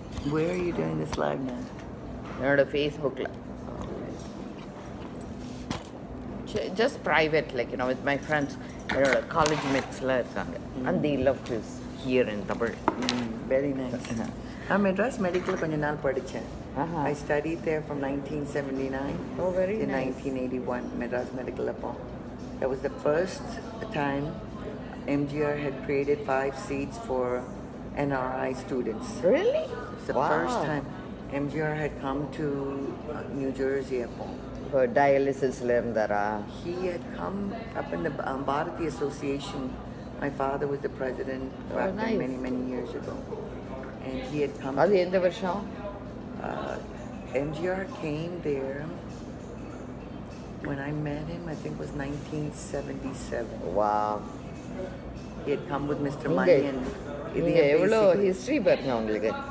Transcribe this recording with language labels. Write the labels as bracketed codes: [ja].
[en] Where are you doing this live now? [ta] என்னோட ஃபேஸ்புக்கில் [en] just private, like, with my friends, [ta] என்னோட college மேட்ஸ்லாம் இருக்காங்க, [en] and they love to hear in Tamil. Very nice. [ta] நான் Madras medical கொஞ்ச நாள் படித்தேன். [en] I studied there from 1979 to 1981, Madras Medical upon. That was the first time MGR had created 5 seats for NRI students. Really? It's the first time MGR had come to New Jersey upon. For dialysis [ta] இருந்தாரா? [en] He had come up in the Bharati Association. My father was the president back then, many years ago. And he had come. [ta] அது எந்த வருஷம்? [en] MGR came there when I met him, I think it was 1977. Wow. He had come with Mr. Mani and [ta] நீங்க எவ்வளோ history பாருங்க உங்களுக்கு.